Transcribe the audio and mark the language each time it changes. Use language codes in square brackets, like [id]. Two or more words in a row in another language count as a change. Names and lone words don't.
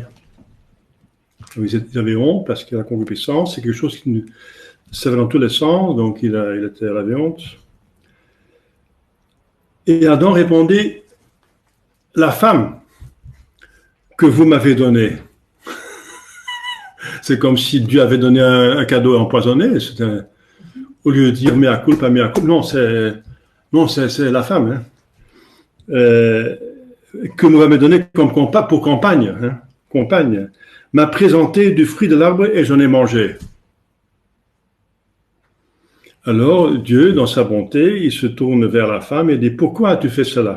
[fr] Ils avaient honte parce que la concupiscence, c'est quelque chose qui ça va dans tous les sens, donc il avait honte. Et Adam répondit, la femme que vous m'avez donnée. C'est comme si Dieu avait donné un cadeau empoisonné. Au lieu de dire [la] mea culpa, [fr] non, c'est la femme que nous m'avez donné pour compagne, compagne, m'a présenté du fruit de l'arbre et j'en ai mangé. Alors Dieu, dans sa bonté, il se tourne vers la femme et dit, pourquoi as-tu fait cela?